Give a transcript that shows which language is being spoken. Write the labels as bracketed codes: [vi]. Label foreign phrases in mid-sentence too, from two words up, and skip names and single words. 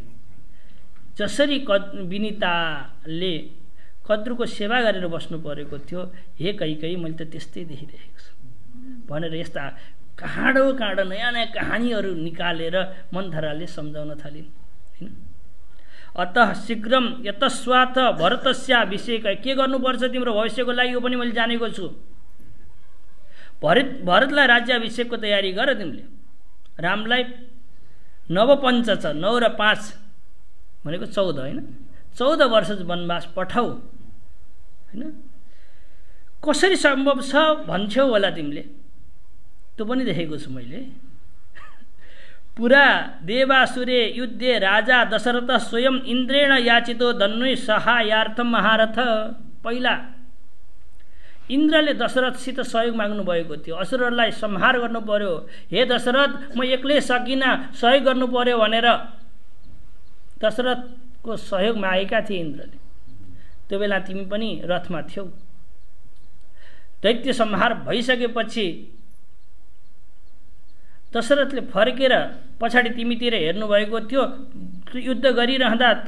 [ne] जसरी विनिताले कद्रुको सेवा गरेर बस्नु परेको थियो, हे कैकेयी मैले त त्यस्तै देखिरहेको छु भनेर यस्ता काँडो नयाँ नयाँ कहानीहरू निकालेर मन्थराले सम्झाउन थालिन् हैन। [sa] अतः शीघ्रम यतस्वाथ भरतस्या अभिषेक, [ne] के गर्नुपर्छ तिम्रो भविष्यको लागि यो पनि मैले जानेको छु। भरतलाई राज्याभिषेकको तयारी गर, तिमीले रामलाई नवपञ्च छ, 9 र 5 भनेको 14 होइन, 14 वर्ष वनवास पठाऊ होइन। कसरी सम्भव छ भन्छौ होला तिमीले, त्यो पनि देखेको छु मैले। [sa] पुरा देवासुरे युद्धे राजा दशरथ स्वयं इन्द्रेण याचितो धन्वी सहायार्थम महारथ। [ne] पहिला इन्द्रले दशरथसित सहयोग माग्नु भएको थियो, असुरहरूलाई संहार गर्नु पर्यो, हे दशरथ म एक्लै सकिनँ सहयोग गर्नु पर्यो भनेर दशरथको सहयोग मागेका थिए इन्द्रले। त्यो बेला तिमी पनि रथमा थियौ। दैत्य संहार भइसकेपछि दशरथले फर्केर पछाडि तिमीतिर हेर्नुभएको थियो, युद्ध गरिरहँदा त्यो